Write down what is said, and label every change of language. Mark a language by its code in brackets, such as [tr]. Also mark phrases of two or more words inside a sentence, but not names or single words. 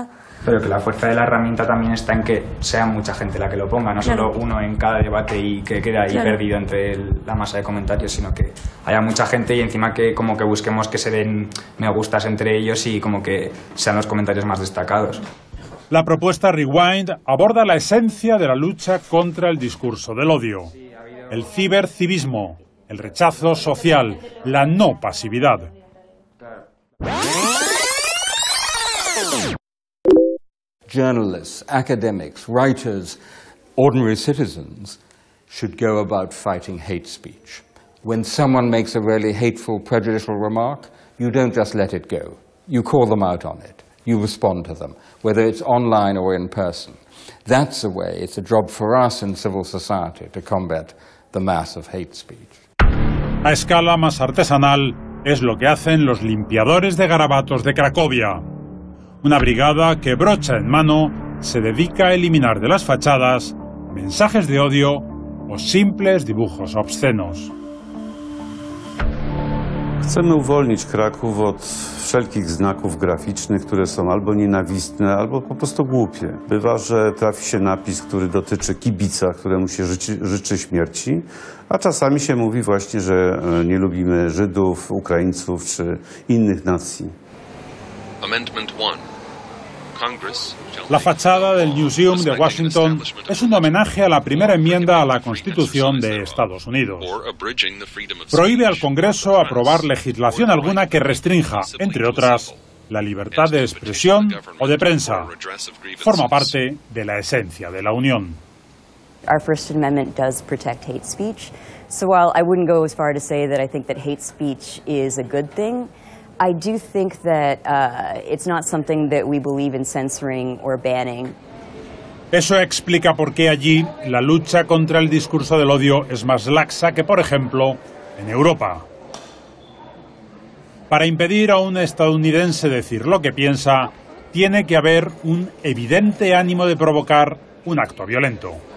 [es] Pero que la fuerza de la herramienta también está en que sea mucha gente la que lo ponga, no solo uno en cada debate y que quede ahí perdido entre la masa de comentarios, sino que haya mucha gente y encima que como que busquemos que se den me gustas entre ellos y como que sean los comentarios más destacados. La propuesta Rewind aborda la esencia de la lucha contra el discurso del odio, el cibercivismo, el rechazo social, la no pasividad. [en] Journalists, academics, writers, ordinary citizens should go about fighting hate speech. When someone makes a really hateful, prejudicial remark, you don't just let it go. You call them out on it. You respond to them, whether it's online or in person. That's the way. It's a job for us in civil society to combat the mass of hate speech. [es] A escala más artesanal es lo que hacen los limpiadores de garabatos de Cracovia. Una brigada que, brocha en mano, se dedica a eliminar de las fachadas mensajes de odio o simples dibujos obscenos. [pl] Chcemy uwolnić Kraków od wszelkich znaków graficznych, które są albo nienawistne, albo po prostu głupie. Bywa, że trafi się napis, który dotyczy kibica, któremu się życzy śmierci, a czasami się mówi właśnie, że nie lubimy Żydów, Ukraińców czy innych nacji. [en] Amendment 1. [es] La fachada del Newseum de Washington es un homenaje a la primera enmienda a la Constitución de Estados Unidos. Prohíbe al Congreso aprobar legislación alguna que restrinja, entre otras, la libertad de expresión o de prensa. Forma parte de la esencia de la Unión. [en] Our First Amendment does protect hate speech. So while I wouldn't go as far to say that I think that hate speech is a good thing, I do think that it's not something that we believe in censoring or banning. [es] Eso explica por qué allí la lucha contra el discurso del odio es más laxa que, por ejemplo, en Europa. Para impedir a un estadounidense decir lo que piensa, tiene que haber un evidente ánimo de provocar un acto violento.